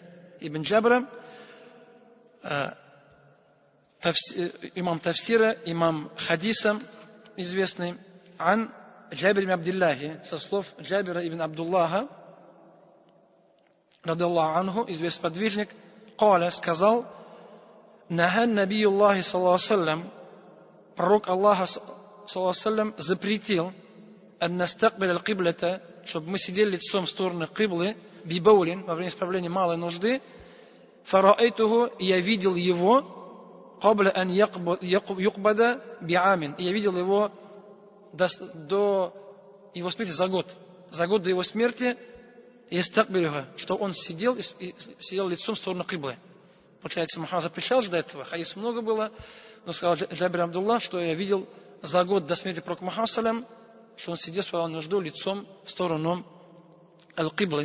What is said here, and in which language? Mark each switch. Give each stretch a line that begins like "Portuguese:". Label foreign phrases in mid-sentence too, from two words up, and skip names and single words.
Russian: Ибн Джабра, имам тафсира, имам хадиса, известный,
Arabic: عن جابر بن عبد الله, со слов Джабира ибн Абдуллаха, رضي الله عنه, известный
Russian: подвижник, Каля сказал,
Arabic: نهى نبي الله صلى الله عليه وسلم,
Russian: пророк Аллаха
Arabic: صلى الله عليه وسلم запретил أن نستقبل القبلة,
Russian: чтобы мы сидели лицом в сторону киблы, бибаулин, во время исправления малой нужды, фараайтуху, и я видел его,
Arabic: قبل أن يقبض بعام,
Russian: и я видел его до его смерти за год до его смерти, что он сидел лицом в сторону киблы. Получается, Мухаммад запрещал же до этого, хадисов много было, но сказал Джабир Абдуллах, что я видел за год до смерти пророка Мухаммада, что он сидел свою нужду лицом в сторону аль-киблы.